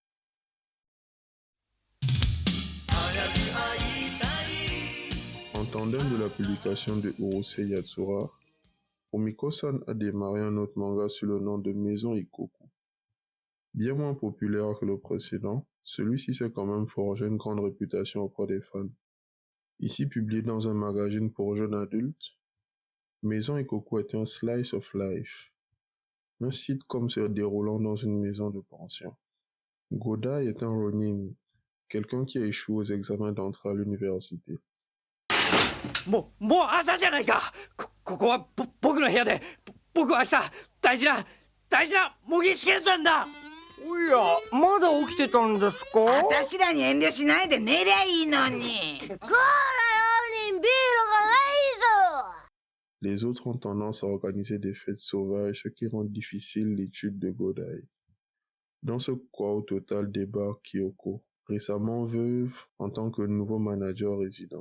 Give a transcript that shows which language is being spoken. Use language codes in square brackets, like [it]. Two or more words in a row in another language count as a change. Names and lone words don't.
[fr] En tandem de la publication de Urusei Yatsura, Rumiko-san a démarré un autre manga sous le nom de Maison Ikoku. Bien moins populaire que le précédent, celui-ci s'est quand même forgé une grande réputation auprès des fans. Ici publié dans un magazine pour jeunes adultes, Maison Ikoku est un [en] slice of life, [fr] un sitcom se déroulant dans une maison de pension. Godai est un ronin, quelqu'un qui a échoué aux examens d'entrée à l'université. [ja] もう朝じゃないか。ここは僕の部屋で、僕は明日大事な模擬試験なんだ。おや、まだ起きてたんですか？私らに遠慮しないで寝りゃいいのに。 [fr] Les autres ont tendance à organiser des fêtes sauvages, ce qui rend difficile l'étude de Godai. Dans ce quoi au total débarque Kyoko, récemment veuve en tant que nouveau manager résident.